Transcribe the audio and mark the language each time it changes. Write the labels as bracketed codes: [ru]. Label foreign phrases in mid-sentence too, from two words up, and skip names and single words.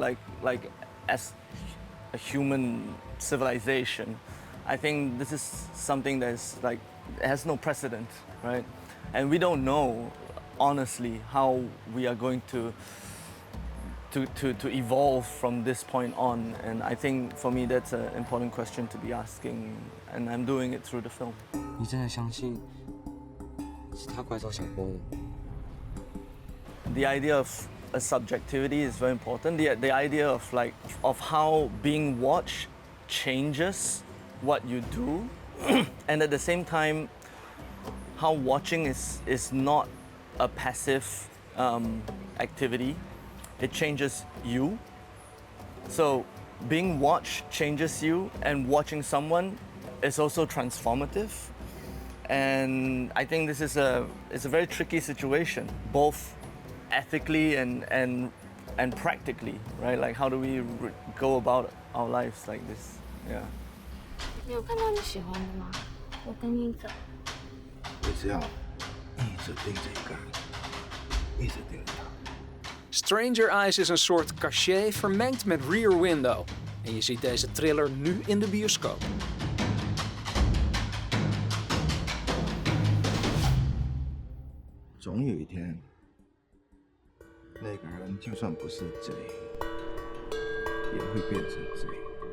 [en] Like as a human civilization, I think this is something that's like has no precedent, right? And we don't know, honestly, how we are going to evolve from this point on. And I think for me that's an important question to be asking, and I'm doing it through the film. [zh] 你真的相信是他拐走小波的？ [en] The idea of a subjectivity is very important. The idea of how being watched changes what you do, and at the same time, how watching is not a passive activity. It changes you. So being watched changes you, and watching someone is also transformative. And I think this is it's a very tricky situation, both ethically and practically, right? Like, how do we go about our lives like this? Yeah. [zh] 你有看到你喜欢的吗？我跟你走。你只要一直盯着一个人，一直盯着他。 [nl] Stranger Eyes is een soort cachet vermengd met Rear Window. En je ziet deze thriller nu in de bioscoop. [zh] 总有一天，那个人就算不是贼，也会变成贼。